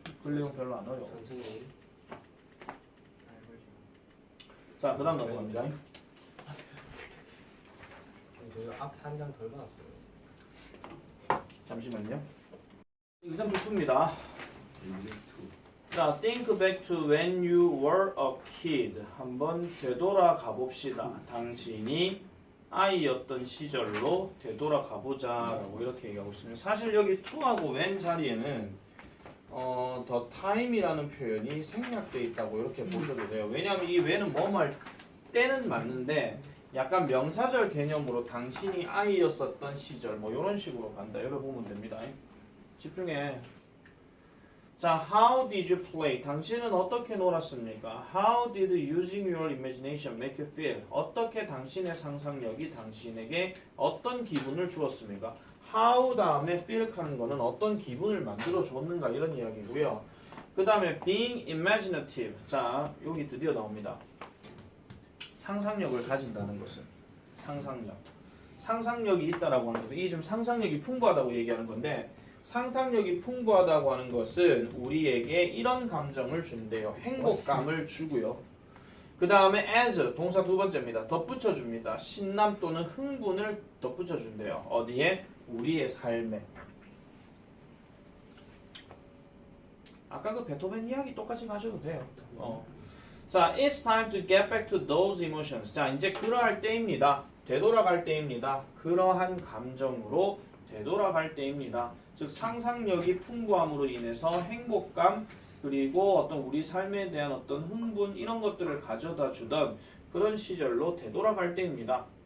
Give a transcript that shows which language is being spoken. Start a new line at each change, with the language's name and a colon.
Korean: 그 내용 별로 안 어려워. 선생님. 자, 그 다음 넘어갑니다. 저희 앞 한 장 덜 받았어요. 잠시만요. example 2입니다. 자,
English: think back to when you were a kid.
Korean: 한번 되돌아가 봅시다. 당신이 아이였던 시절로 되돌아가 보자라고 이렇게 얘기하고 있습니다. 사실 여기 to하고 when 자리에는 the time이라는 표현이 생략되어 있다고 이렇게 보셔도 돼요. 왜냐하면 이 when은 뭐뭐 때는 맞는데 약간 명사절 개념으로 당신이 아이였었던 시절 뭐 이런 식으로 간다. 이렇게 보면 됩니다. 집중해. 자,
English: how did you play?
Korean: 당신은 어떻게 놀았습니까?
English: How did using your imagination make you feel?
Korean: 어떻게 당신의 상상력이 당신에게 어떤 기분을 주었습니까? how 다음에 feel 하는 거는 어떤 기분을 만들어 줬는가 이런 이야기고요. 그 다음에
English: being imaginative.
Korean: 자, 여기 드디어 나옵니다. 상상력을 가진다는 것은 상상력이 있다라고 하는 것은 이 지금 상상력이 풍부하다고 얘기하는 건데 상상력이 풍부하다고 하는 것은 우리에게 이런 감정을 준대요. 행복감을 주고요. 그 다음에 as 동사 두 번째입니다. 덧붙여 줍니다. 신남 또는 흥분을 덧붙여 준대요. 어디에? 우리의 삶에. 아까 그 베토벤 이야기 똑같이 가셔도 돼요. 자,
English: it's time to get back to those emotions.
Korean: 자, 이제 그러할 때입니다. 되돌아갈 때입니다. 그러한 감정으로 되돌아갈 때입니다. 즉 상상력이 풍부함으로 인해서 행복감 그리고 어떤 우리 삶에 대한 어떤 흥분 이런 것들을 가져다 주던 그런 시절로 되돌아갈 때입니다.